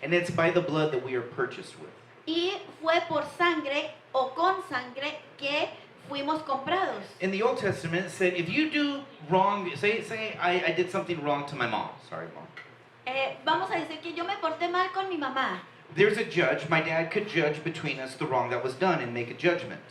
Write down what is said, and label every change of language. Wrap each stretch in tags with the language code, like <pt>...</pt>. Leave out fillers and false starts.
<en>And it's by the blood that we are purchased with.</en> <es>Y fue por sangre o con sangre que fuimos comprados.</es> <en>In the Old Testament, it said, if you do wrong, say I did something wrong to my mom. Sorry, mom.</en> <es>Vamos a decir que yo me porté mal con mi mamá.</es> <en>There's a judge. My dad could judge between us the wrong that was done and make a judgment.</en>